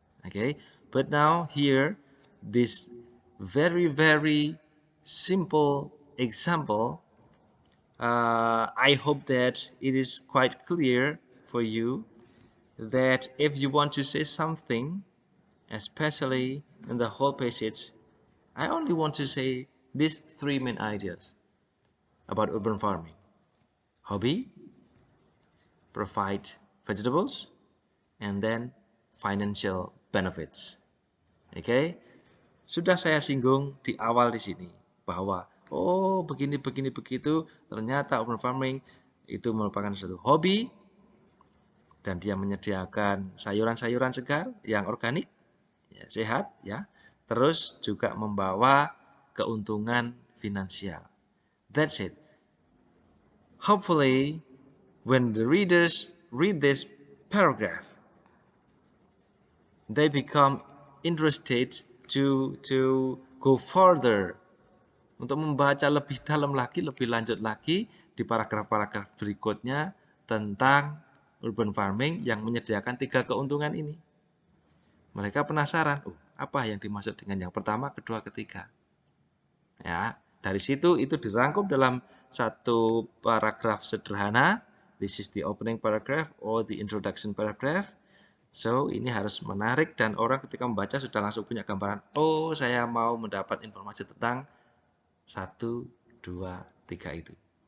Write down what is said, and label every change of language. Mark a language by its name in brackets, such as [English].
[English] Okay, but now here, this very simple example, I hope that it is quite clear for you that if you want to say something, especially in the whole passage, I only want to say these three main ideas about urban farming. Hobby, provide vegetables, and then financial benefits. [Indonesian] Oke, sudah saya singgung di awal di sini bahwa begini begitu, ternyata urban farming itu merupakan suatu hobi dan dia menyediakan sayuran-sayuran segar yang organik, ya, sehat, ya. Terus juga membawa keuntungan finansial. [English] That's it. Hopefully, when the readers read this paragraph, they become interested to go further, [Indonesian] untuk membaca lebih dalam lagi, lebih lanjut lagi di paragraf-paragraf berikutnya tentang urban farming yang menyediakan tiga keuntungan ini. Mereka penasaran, apa yang dimaksud dengan yang pertama, kedua, ketiga. Ya, dari situ itu dirangkum dalam satu paragraf sederhana. [English] This is the opening paragraph or the introduction paragraph. [Indonesian] So, ini harus menarik dan orang ketika membaca sudah langsung punya gambaran, saya mau mendapat informasi tentang 1, 2, 3 itu.